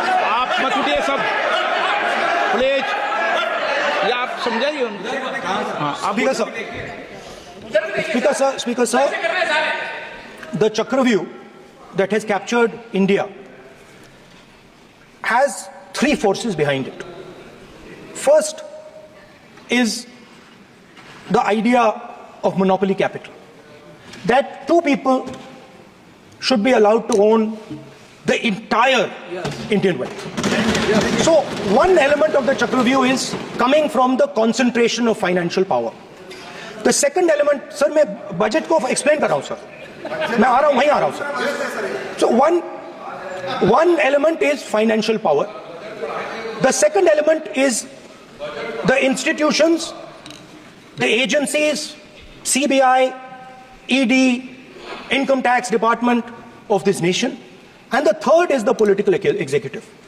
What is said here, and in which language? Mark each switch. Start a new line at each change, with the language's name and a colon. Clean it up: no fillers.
Hindi: आप मत उठिए सब, प्लीज, या आप समझाइए उनको। हाँ, आप
English: Speaker sir, the Chakravyuh that has captured India has 3 forces behind it. First is the idea of monopoly capital, that 2 people should be allowed to own the entire Indian wealth. So one element of the Chakravyuh is coming from the concentration of financial power. The second element, sir,
Hindi: मैं budget को explain कर रहा हूं sir, मैं आ रहा हूं, वहीं आ रहा हूं sir.
English: So one element is financial power. The second element is the institutions, the agencies, CBI, ED, Income Tax Department of this nation, and the third is the political executive.